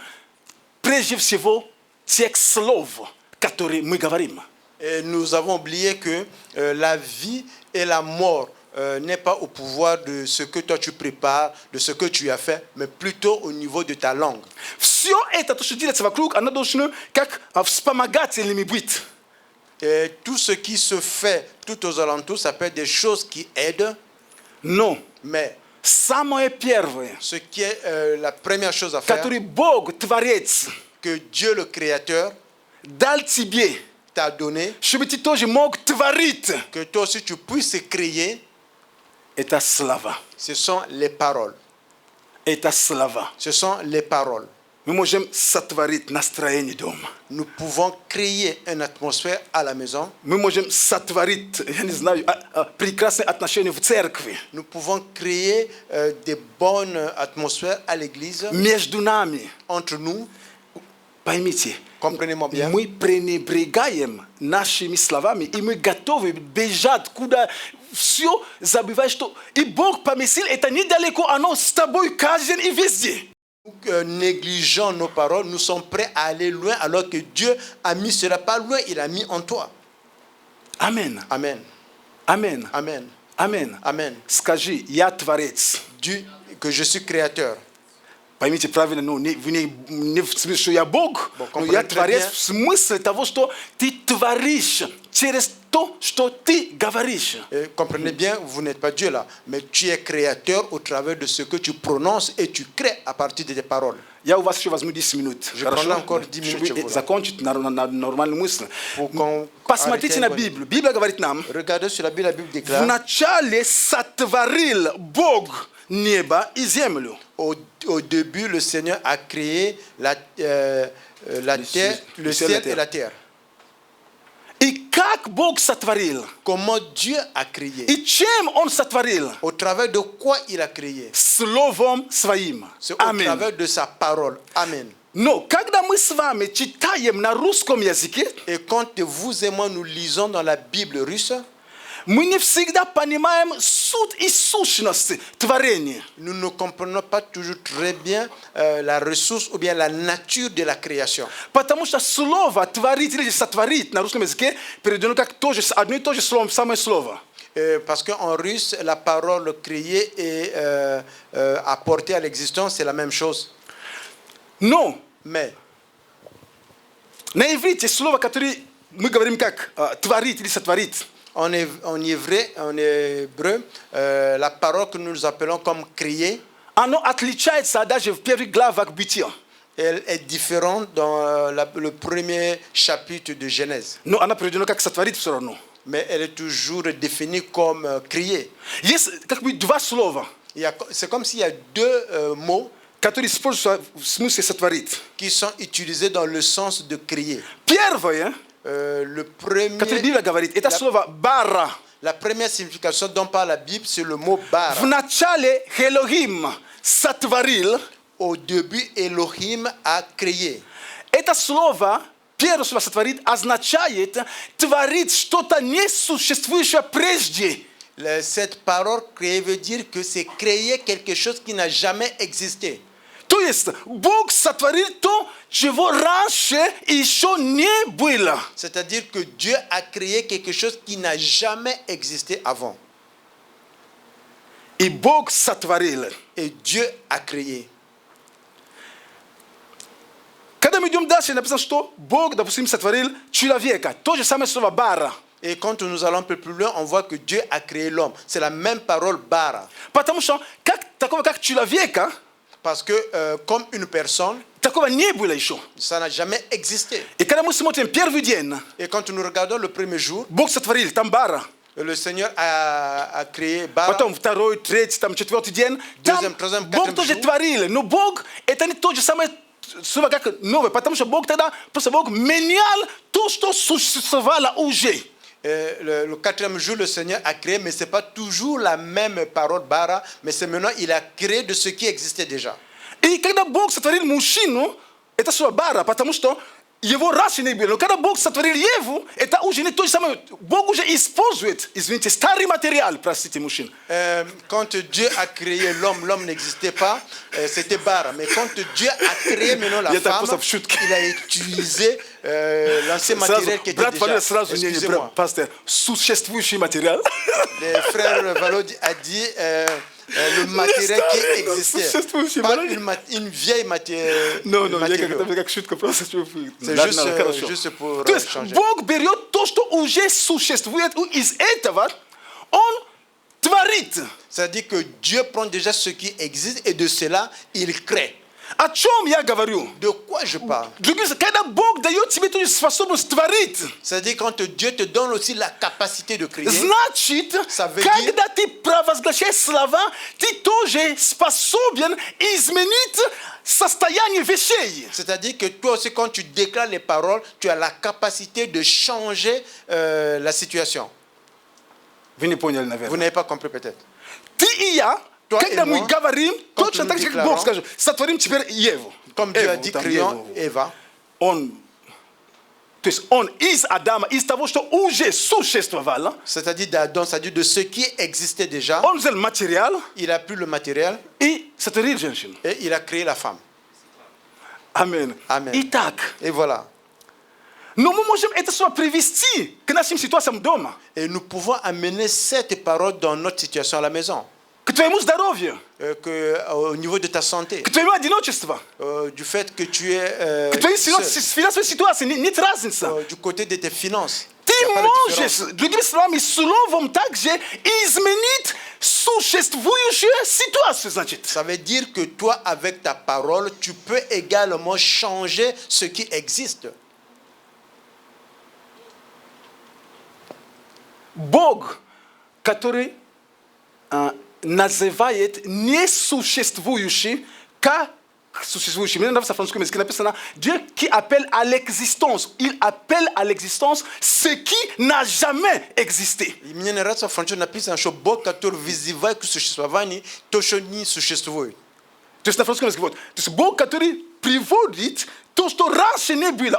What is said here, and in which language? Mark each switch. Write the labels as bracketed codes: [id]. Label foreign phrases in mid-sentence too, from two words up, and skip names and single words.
[ru] Прежде всего, текст слов, который мы говорим. [fr] Et nous avons oublié que la vie et la mort n'est pas au pouvoir de ce que toi tu prépares, de ce que tu as fait, mais plutôt au niveau de ta langue. [ru] Все это, то, что делается вокруг, оно должно как вспомогательными быть. [fr] Et tout ce qui se fait tout aux alentours, ça peut être des choses qui aident, [ru] Но [fr] mais [ru] самое первое, [fr] ce qui est la première chose à faire, [ru] который Бог, Творец, [fr] que Dieu le Créateur [ru] дал тебе, [fr] t'a donné, [ru] чтобы ты тоже мог творить, [fr] que toi aussi tu puisses créer, [ru] это слова. [fr] ce sont les paroles. [ru] Это слова. [fr] Ce sont les paroles. [ru] Мы можем сотворить настроение дома. [fr] Nous pouvons créer une atmosphère à la maison. [ru] Мы можем сотворить, я не знаю, прекрасные отношения в церкви. [fr] Nous pouvons créer des bonnes atmosphères à l'église, [ru] Между нами. [fr] entre nous. [ru] Поймите, [fr] Comprenez-moi bien. [ru] мы пренебрегаем нашими словами, и мы готовы бежать куда все, забывая, что и Бог поместил это недалеко, оно с тобой каждый день и везде. [fr] Nous négligeons nos paroles, nous sommes prêts à aller loin alors que Dieu a mis cela pas loin, il a mis en toi. [ru] Амен. [fr] Amen. [ru] Амен. [fr] Amen. [ru] Амен. [fr] Amen. [ru] Скажи, я творец. [fr] Dieu, que je suis créateur. [ru] Поймите правильно, ну, не в смысле, что я Бог, но я творец в смысле того, что ты творишь через то, что ты говоришь. [fr] Et comprenez bien, vous n'êtes pas Dieu là, mais tu es créateur au travers de ce que tu prononces et tu crées à partir de tes paroles. [ru] Я у вас еще возьму 10 минут. [fr] Je prends encore 10 minutes, [ru] Чтобы [fr] voilà. [ru] закончить на нормальную мысль. [fr] Pour qu'on [ru] Посмотрите на [fr] arrête. [ru] Библию. Библия говорит нам, [fr] Regardez sur la Bible déclare [ru] вначале сотворил Бог небо и землю. [fr] au début, le Seigneur a créé la terre, le ciel et la terre. [ru] И как Бог сотворил? [fr] Comment Dieu a créé? [ru] И чем Он сотворил? [fr] Au travers de quoi il a créé? [ru] Словом Своим. [fr] C'est au [ru] Аминь. [fr] travers de sa parole. Amen. [ru] Но когда мы с вами читаем на русском языке, [fr] Et quand vous et moi nous lisons dans la Bible russe, [ru] мы не всегда понимаем суть и сущность творения. [fr] nous ne comprenons pas toujours très bien la ressource ou bien la nature de la création. [ru] Потому что слово «творить» или «сотворить» на русском языке переведено как тоже, одно и то же слово, самое слово. [fr] Parce qu'en russe, la parole créée et apportée à l'existence, c'est la même chose. [ru] Но [fr] Mais [ru] на иврите слово, которое мы говорим как «творить» или «сотворить», [fr] en hébreu, la parole que nous appelons comme créer, [ru] оно отличается даже в первых главах Бытия. [fr] elle est différente dans le premier chapitre de Genèse. [ru] Но она переведена как «сотворить» все равно. [fr] Mais elle est toujours définie comme créer. [ru] Есть как бы два слова, [fr] C'est comme s'il y a deux mots [ru] которые используются в смысле «сотворить». [fr] qui sont utilisés dans le sens de créer. [ru] Первое, [fr] Le premier, [ru] которое Библия говорит, это слово «бара». [fr] la première signification dont parle la Bible, c'est le mot bara. [ru] Вначале Элохим сотворил. [fr] Au début, Elohim a créé. [ru] Это слово, первое слово «сотворит», означает творить что-то несуществующее прежде. [fr] Cette parole créer veut dire que c'est créer quelque chose qui n'a jamais existé. To jest, Bóg stworzył to, czego раньше еще nie było. C'est-à-dire que Dieu a créé quelque chose qui n'a jamais existé avant. [ru] И Бог сотворил. [fr] Et Dieu a créé. [ru] Когда мы идем дальше, написано, что Бог, допустим, сотворил человека. То же самое слово «бара». [fr] Et quand nous allons un peu plus loin, on voit que Dieu a créé l'homme. C'est la même parole bara. [ru] Потому что такого, как человека, [fr] Parce que comme une personne, [ru] такого не было еще. [fr] ça n'a jamais existé. [ru] И когда мы смотрим первый день, [fr] Et quand nous regardons le premier jour, [ru] Бог сотворил, там бара. [fr] le Seigneur a créé bara. [ru] Потом второй, третий, там четвертый день. Там [fr] Troisième, [ru] Бог [fr] quatrième [ru] тоже [fr] jour. [ru] творил. Но Бог, это не то же самое слово, как новое. Потому что Бог тогда, просто Бог менял то, что существовало уже. [fr] Le quatrième jour, le Seigneur a créé, mais ce n'est pas toujours la même parole bara, mais c'est maintenant, il a créé de ce qui existait déjà. [ru] И когда Бог сотворил мужчину, это слово бара, потому что его раньше не было. Но когда Бог сотворил Еву, это уже не то же самое. Бог уже использует, извините, старый материал, простите, мужчин. [fr] Quand Dieu a créé l'homme, l'homme n'existait pas, c'était bara. Mais quand Dieu a créé maintenant la [ru] Я так [fr] femme, [ru] просто в шутке. [fr] il a utilisé l'ancien matériel qui était [ru] брат Валерий [fr] déjà. [ru] сразу, не, [fr] Excusez-moi. [ru] пастор, существующий материал. [fr] Le frère Valo a dit le matériel qui existait. Pas une vieille matière. [ru] No, я [fr] matériau. [ru] как шутка просто. [fr] C'est juste pour [ru] То есть [fr] changer. [ru] Бог берет то, что уже существует, и из этого Он творит. [fr] C'est-à-dire que Dieu prend déjà ce qui existe et de cela, il crée. [ru] О чем я говорю? [fr] De quoi je parle? [ru] Когда Бог дает тебе эту способность творить, [fr] C'est-à-dire quand Dieu te donne aussi la capacité de créer, [ru] значит, [fr] Ça veut [ru] когда ты провозглашаешь слова, ты тоже способен изменить состояние вещей. [fr] c'est-à-dire que toi aussi quand tu déclares les paroles, tu as la capacité de changer la situation. [ru] Вы не поняли, [fr] Vous [ru] наверное. [fr] n'avez pas compris peut-être. [ru] Ты и я, [fr] Toi [ru] когда [fr] et [ru] мы [fr] moi, [ru] говорим, [fr] quand [ru] точно [fr] nous [ru] так же, как [fr] déclarons, [ru] Бог скажет, сотворим теперь Еву. [fr] Comme Dieu a [ru] Еву, [fr] dit, [ru] там, [fr] créons [ru] Еву. [fr] Eva. [ru] Он, то есть он из Адама, из того, что уже существовало, [fr] C'est-à-dire d'Adam, c'est-à-dire de ce qui existait déjà. [ru] он взял материал [fr] Il a pris le matériel [ru] и сотворил женщину. [fr] et il a créé la femme. [ru] Аминь. [fr] Amen. [ru] Итак, [fr] Et voilà. [ru] но мы можем это слово привести к нашим ситуациям дома, [fr] Et nous pouvons amener cette parole dans notre situation à la maison. [ru] к твоему здоровью, [fr] Au niveau de ta santé, [ru] к твоему одиночеству, [fr] du fait que tu es [ru] к твоей [fr] seul, [ru] финансовой ситуации. Нет разницы. [fr] du côté de tes finances. [ru] Ты [fr] Il y a pas de différence. [ru] можешь, другими словами, словом также изменить существующую ситуацию, значит. [fr] Ça veut dire que toi, avec ta parole, tu peux également changer ce qui existe. [ru] Бог, который называет несуществующий как существующий. Мне нравится в французском языке написано [fr] Dieu qui appelle à l'existence. Il appelle à l'existence ce qui n'a jamais existé. [ru] И мне нравится в французском написано, что Бог, который вызывает к существованию то, что не существует. То есть на французском языке вот. То есть Бог, который приводит то, что раньше не было.